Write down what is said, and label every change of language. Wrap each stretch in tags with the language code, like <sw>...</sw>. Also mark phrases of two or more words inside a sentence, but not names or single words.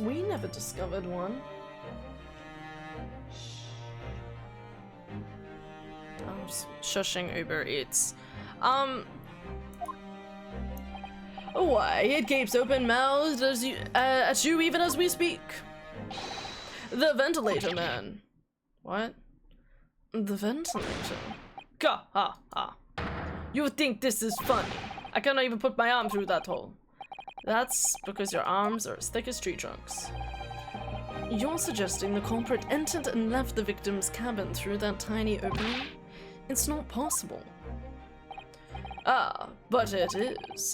<en>We never discovered one. I'm just shushing Uber Eats. Why, it gapes open-mouthed at you even as we speak. The ventilator man. What? The ventilator? Gah, ha, ha. You think this is funny? I cannot even put my arm through that hole. That's because your arms are as thick as tree trunks. You're suggesting the culprit entered and left the victim's cabin through that tiny opening? It's not possible. Ah, but it is.</en>